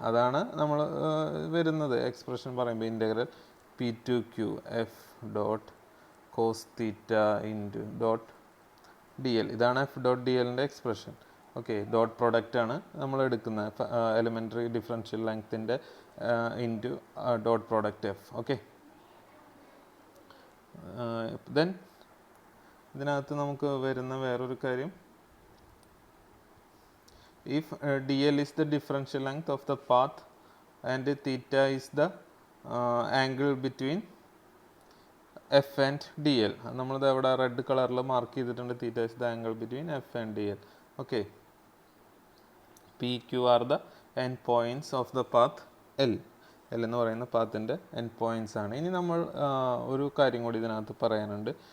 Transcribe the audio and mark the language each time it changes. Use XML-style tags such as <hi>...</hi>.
<ml>അതാണ് നമ്മൾ വരുന്നത് എക്സ്പ്രഷൻ പറയുമ്പോൾ integral P2Q F dot cos theta into dot DL. ഇതാണ് F dot DLൻ്റെ expression. Okay. Dot product ആണ് നമ്മൾ എടുക്കുന്നത്, elementary differential ലെങ്ത്തിൻ്റെ into dot product F. Okay. Then ഇതിനകത്ത് നമുക്ക് വരുന്ന വേറൊരു കാര്യം,</ml> <en>if DL is the differential length of the path and theta is the angle between F and DL.</en> <ml>നമ്മളിത് അവിടെ റെഡ് കളറിൽ മാർക്ക് ചെയ്തിട്ടുണ്ട്.</ml> <en>Theta is the angle between F and DL. Okay. PQ are the end points of the path L.</en> <ml>L എന്ന് പറയുന്ന പാത്തിൻ്റെ end points ആണ്. ഇനി നമ്മൾ ഒരു കാര്യം കൂടി ഇതിനകത്ത് പറയാനുണ്ട്.</ml>